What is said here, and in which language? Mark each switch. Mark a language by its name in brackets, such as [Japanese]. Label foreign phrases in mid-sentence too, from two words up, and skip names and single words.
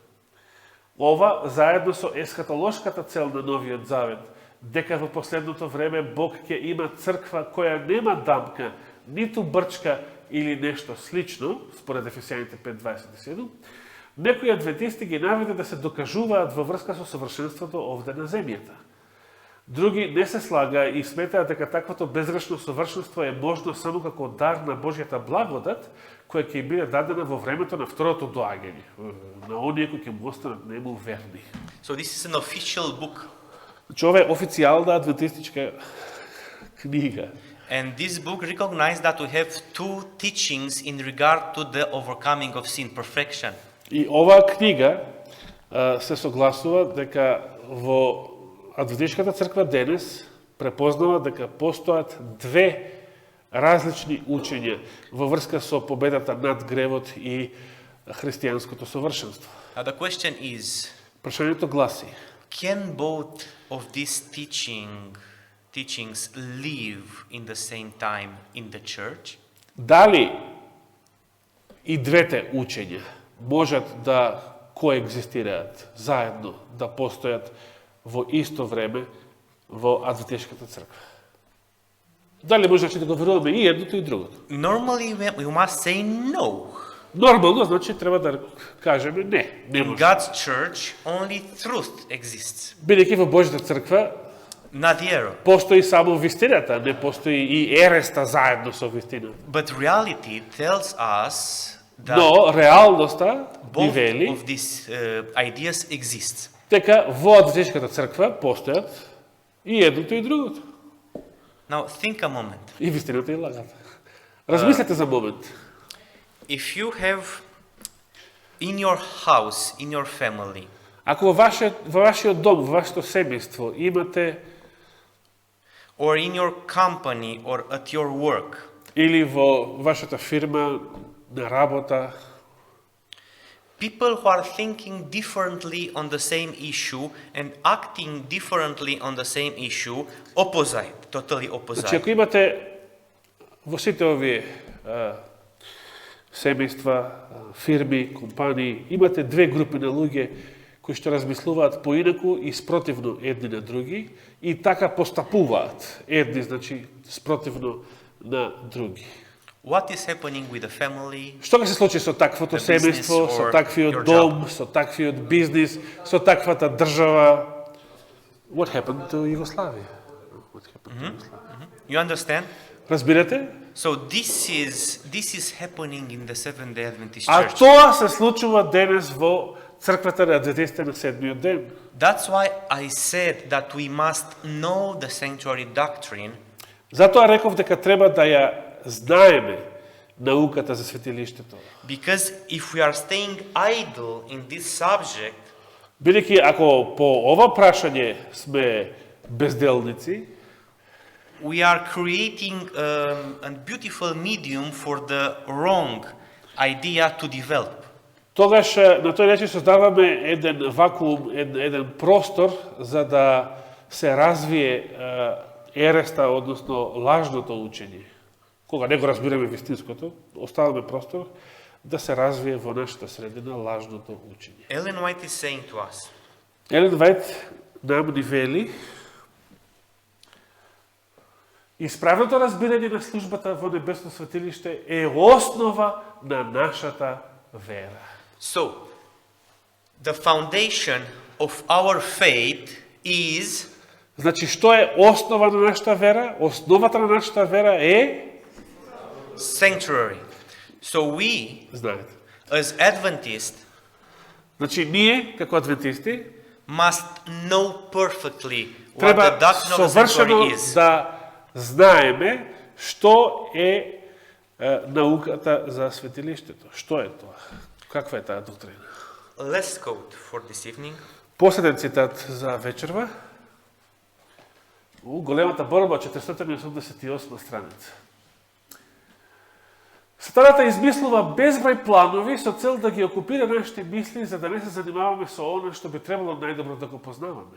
[Macedonian] Ова, заедно со есхатолошката цел на Новиот Завет, дека во последното време Бог ќе има црква која нема дамка, ниту брчка или нешто слично, според Ефесијаните 5.27, некои адвентисти ги наведе да се докажуваат во врска со совршенството овде на земјата. Други не се слага и сметаат дека таквото безгрешно совршенство е можно само како дар на Божјата благодат, која ќе биде дадена во времето на второто доаѓање, на оние кои ќе му останат нему верни. [English] So this is an official book. [Macedonian] Значи, ова е официјална адвентистичка книга. [English] And this book recognized that we have two teachings in regard to the overcoming of sin, perfection. [Macedonian] И оваа книга се согласува дека во Адвентистичката црква денес препознава дека постојат две различни учења во врска со победата над гревот и христијанското совршенство. [English] The question is, [Macedonian] Прашањето гласи: [English] can both of these teachings live in the same time in the church? [Macedonian] дали и двете учења можат да коегзистираат заедно, да постојат во исто време во Адвентистичката црква? Дали може да го веруваме и едното и другото? [English] Normally, we must say no. [Macedonian] Нормално, значи треба да кажеме не. Не [English] In [Macedonian] може. [English] God's church, only truth exists, [Macedonian] Бидејќи во Божјата црква [English] not the error. [Macedonian] постои само вистината, не постои и ереста заедно со вистината. [English] But reality tells us that [Macedonian] Но реалноста ни [English] both [Macedonian] вели [English] of these ideas exist. [Macedonian] дека во Адвентистичката црква постојат и едното и другото. [English] Now, think a moment. [Macedonian] И вистината и лагата. Размислете за момент. [English] If you have in your house, in your family, [Macedonian] Ако во вашиот дом, во вашето семејство имате [English] or in your company, or at your work, [Macedonian] или во вашата фирма на работа, [English] people who are thinking differently on the same issue and acting differently on the same issue, totally [Macedonian] значи [English] opposite. [Macedonian] ако имате во сите овие семејства, фирми, компании, имате две групи на луѓе кои што размислуваат поинаку и спротивно едни на други и така постапуваат едни, значи, спротивно на други. [English] What is happening with the family? [Macedonian] Што ќе се случи со таквото [English] The business [Macedonian] семејство, со [English] or [Macedonian] таквиот [English] your [Macedonian] дом, со таквиот бизнис, со таквата држава? [English] What happened to Yugoslavia? What happened to Yugoslavia? You understand? [Macedonian] Разбирате? [English] So this is happening in the Seventh-day Adventist [Macedonian] А [English] Church. [Macedonian] тоа се случува денес во црквата на адвентистите на седмиот ден. [English] That's why I said that we must know the sanctuary doctrine, [Macedonian] Затоа реков дека треба да ја знаеме науката за светилиштето. [English] because if we are staying idle in this subject, [Macedonian] Бидејќи ако по ова прашање сме безделници, [English] we are creating a beautiful medium for the wrong idea to develop. [Macedonian] тогаш на тој начин создаваме еден вакуум, еден простор за да се развие ереста, односно лажното учење. Кога не го разбираме вистинското, оставаме простор да се развие во нашата средина лажното учење. [English] Ellen White is saying to us, [Macedonian] Елен Вајт нам ни вели: Исправното разбирање на службата во Небесно светилиште е основа на нашата вера. [English] So, the foundation of our faith is [Macedonian] Значи, што е основа на нашата вера? Основата на нашата вера е, [English] sanctuary. So we, [Macedonian] знаете, [English] as Adventists, [Macedonian] значи ние, како адвентисти, [English] must know perfectly what [Macedonian] треба [English] the doctrine of the [Macedonian] совршено [English] sanctuary is. [Macedonian] да знаеме што е науката за светилиштето. Што е тоа? Каква е таа доктрина? [English] Last quote for this evening. [Macedonian] Последен цитат за вечерва. Големата борба, 488 страница. Сатаната измислува безброј планови со цел да ги окупира нашите мисли, за да не се занимаваме со она што би требало најдобро да го познаваме.